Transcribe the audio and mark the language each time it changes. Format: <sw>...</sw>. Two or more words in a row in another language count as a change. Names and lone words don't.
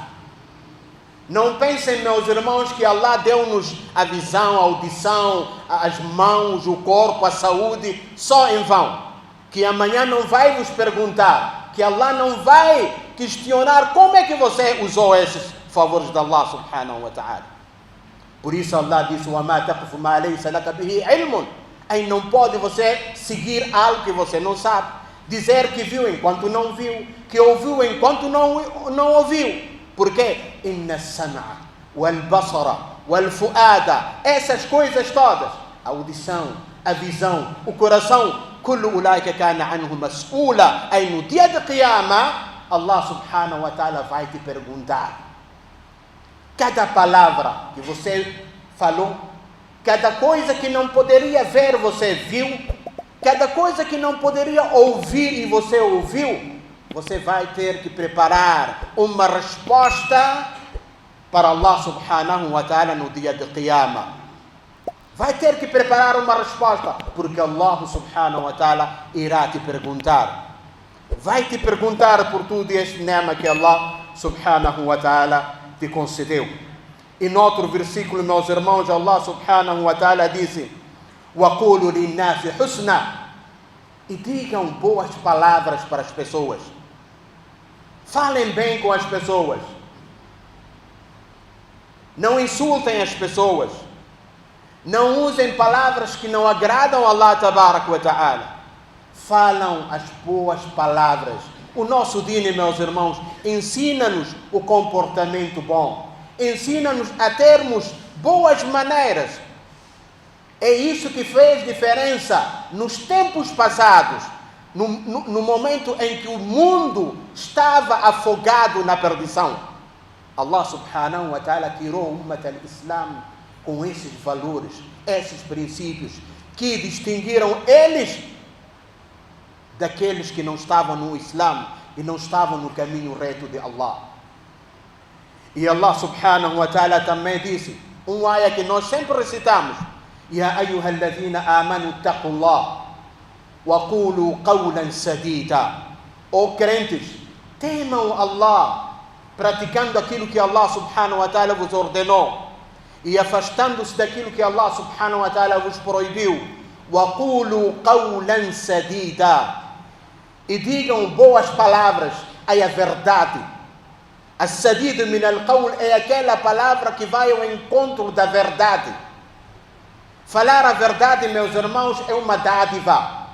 <pt>Não pensem, meus irmãos, que Allah deu-nos a visão, a audição, as mãos, o corpo, a saúde, só em vão. Que amanhã não vai nos perguntar, que Allah não vai questionar como é que você usou esses favores de</pt> <ar>الله سبحانه وتعالى.</ar> <pt>Por isso Allah disse:</pt> <ar>وَمَا تَقْفُ مَا لَيْسَ لَكَ بِهِ عِلْمٌ.</ar> <pt>Aí não pode você seguir algo que você não sabe. Dizer que viu enquanto não viu, que ouviu enquanto não ouviu. Por quê?</pt> <ar>إن السمع والبصر والفؤاد,</ar> <pt>essas coisas todas, a audição, a visão, o coração,</pt> <ar>كل أولئك كان عنه مسؤولا.</ar> <pt>Aí no dia de Qiyamah,</pt> <ar>الله سبحانه وتعالى</ar> <pt>vai te perguntar. Cada palavra que você falou, cada coisa que não poderia ver, você viu, cada coisa que não poderia ouvir e você ouviu, você vai ter que preparar uma resposta para</pt> <ar>الله سبحانه وتعالى</ar> <pt>no dia de Qiyamah. Vai ter que preparar uma resposta, porque</pt> <ar>الله سبحانه وتعالى</ar> <pt>irá te perguntar. vai te perguntar por tudo este nema que</pt> <ar>الله سبحانه وتعالى</ar> <pt>te concedeu. E no outro versículo, meus irmãos,</pt> <ar>الله سبحانه وتعالى</ar> <pt>disse:</pt> <ar>وَقُولُوا لِلنَّاسِ حُسْنًا,</ar> <pt>e digam boas palavras para as pessoas. Falem bem com as pessoas. Não insultem as pessoas. Não usem palavras que não agradam a</pt> <ar>الله تبارك وتعالى.</ar> <pt>Falam as boas palavras. O nosso dini, meus irmãos, ensina-nos o comportamento bom. Ensina-nos a termos boas maneiras. É isso que fez diferença nos tempos passados, no momento em que o mundo estava afogado na perdição.</pt> <ar>الله سبحانه وتعالى</ar> <pt>tirou o</pt> <ar>أمة الإسلام</ar> <pt>com esses valores, esses princípios, que distinguiram eles daqueles que não estavam no Islã e não estavam no caminho reto de Allah. E</pt> <ar>الله سبحانه وتعالى</ar> <pt>também disse, ayah que nós sempre recitamos:</pt> <ar>يا أيها الذين آمنوا اتقوا الله وقولوا قولا سديدا.</ar> <pt>Ó crentes, temam Allah, praticando aquilo que</pt> <ar>الله سبحانه وتعالى</ar> <pt>vos ordenou e afastando-se daquilo que</pt> <ar>الله سبحانه وتعالى</ar> <pt>vos proibiu.</pt> <ar>وقولوا قولا سديدا,</ar> <pt>e digam boas palavras, é a verdade.</pt> <ar>السديد من القول</ar> <pt>é aquela palavra que vai ao encontro da verdade. Falar a verdade, meus irmãos, é uma dádiva.</pt>